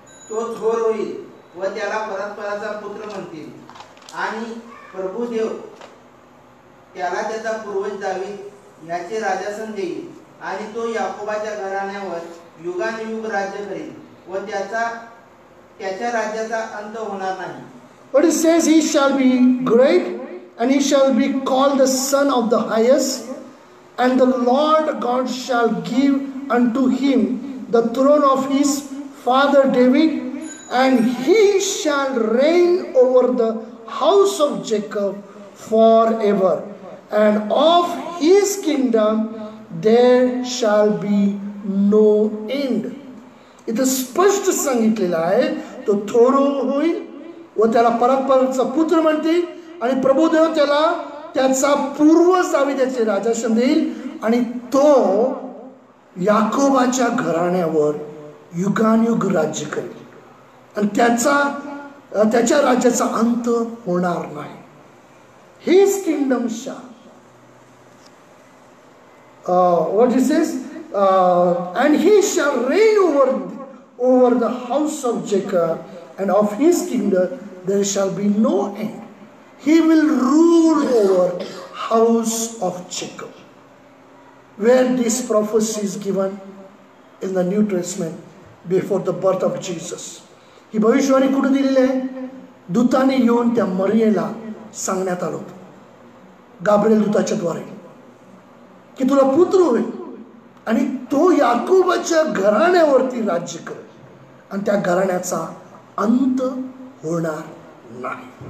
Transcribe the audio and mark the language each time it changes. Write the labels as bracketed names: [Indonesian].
[Marathi] तो थोर होईल व त्याला परस्पराचा पुत्र म्हणतील आणि प्रभू देव त्याला त्याचा पूर्वज दावीद याचे राजासन देईल आणि तो याकोबाच्या घराण्यावर युगानुयुग राज्य करेल व त्याच्या राज्याचा अंत होणार नाही. [English] But it says he shall be great and he shall be called the Son of the Highest, and the Lord God shall give unto him the throne of his father David, and he shall reign over the house of Jacob forever, and of his kingdom there shall be no end. [Marathi] इथं स्पष्ट सांगितलेलं आहे तो थोर होईल व त्याला परस्पराचा पुत्र म्हणतील आणि प्रभुदेव त्याला त्याचा पूर्वज दावीदाचे राजासन देईल आणि तो याकोबाच्या घराण्यावर युगानुयुग राज्य करेल आणि त्याच्या राज्याचा अंत होणार नाही. [English] His kingdom shall what he says and he shall reign over the house of Jacob, and of his kingdom there shall be no end. He will rule over house of Jacob. Where this prophecy is given in the New Testament before the birth of Jesus. [Marathi] ही भविष्यवाणी कुठे दिलेली आहे? दूताने येऊन त्या मरियेला सांगण्यात आलं होतं Gabriel दूताच्या द्वारे की तुला पुत्र होईल आणि तो याकोबाच्या घराण्यावरती राज्य करेल आणि त्या घराण्याचा अंत होणार नाही.